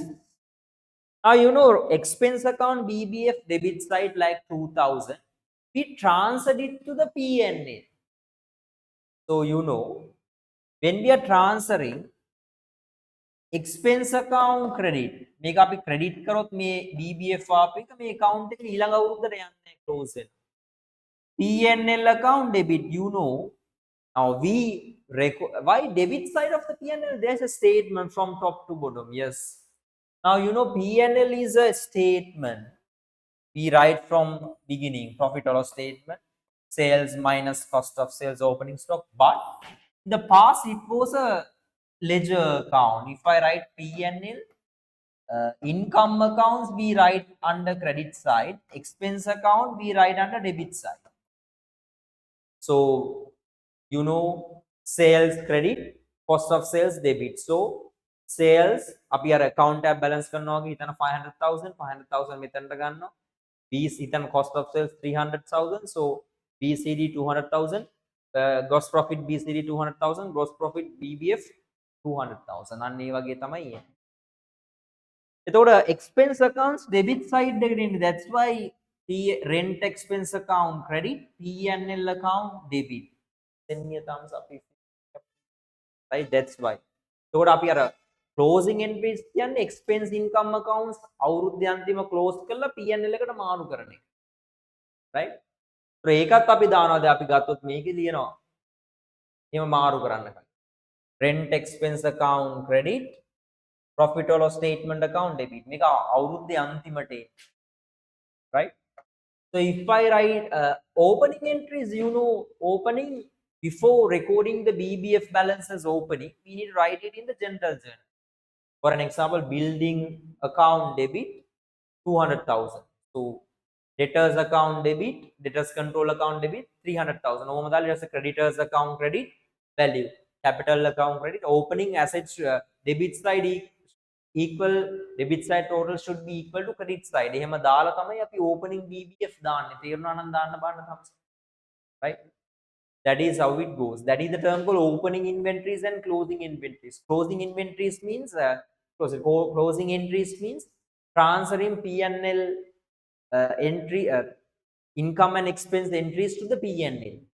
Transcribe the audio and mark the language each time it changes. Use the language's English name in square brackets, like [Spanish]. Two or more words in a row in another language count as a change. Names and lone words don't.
[English] Now, expense account BBF debit side like 2000. We transferred it to the PNL. So, when we are transferring expense account credit, [Sinhala] මේක අපි credit කරොත් මේ BBF ආපු එක මේ account එක ඊළඟ අවුරුද්දට යන්නේ close වෙනවා. [English] PNL account debit, now we why debit side of the PNL? There's a statement from top to bottom. Yes. Now PNL is a statement. We write from beginning profit or loss statement, sales minus cost of sales, opening stock. But in the past, it was a ledger account. If I write PNL, income accounts we write under credit side, expense account we write under debit side. So, sales credit, cost of sales debit. So, sales, [Sinhala] අපි අර [English] account tab balance [Sinhala] කරනවා වගේ හිතන 500,000 මෙතනට ගන්නවා. [English] B හිතන cost of sales 300,000. So, BCD 200,000. Gross profit BCD 200,000. Gross profit BBF 200,000. [Sinhala] අන්න ඒ වගේ තමයි එන්නේ. එතකොට [English] expense accounts debit side [Sinhala] එකට එන්නේ. [English] That's why rent expense account credit, P&L account debit. Send me a thumbs up if right. That's why. [Sinhala] එතකොට අපි අර [English] closing entries [Sinhala] කියන්නේ [English] expense income accounts [Sinhala] අවුරුද්ද අන්තිම close කරලා P&L එකට මාරු කරන එක. right. ඒකත් අපි දානවා. දැන් අපි ගත්තොත් මේකේ ලියනවා. එහෙම මාරු කරන්න කලින්. [English] rent expense account credit, profit or loss statement account debit. [Sinhala] මේක අවුරුද්දේ අන්තිමට right. [English] So if I write opening entries, opening before recording the BBF balance as opening, we need to write it in the general journal. For an example, building account debit 200,000. So debtors account debit, debtors control account debit 300,000. Normally, as a creditors account credit value, capital account credit, opening assets debit side equal, debit side total should be equal to credit side. [Sinhala] එහෙම දාලා තමයි අපි [English] opening BBF [Sinhala] දාන්නේ. තේරුණා නම් දාන්න බලන්න thumbs. [English] Right? That is how it goes. That is the term called opening inventories and closing inventories. Closing inventories means closing entries means transferring P&L entry income and expense entries to the P&L.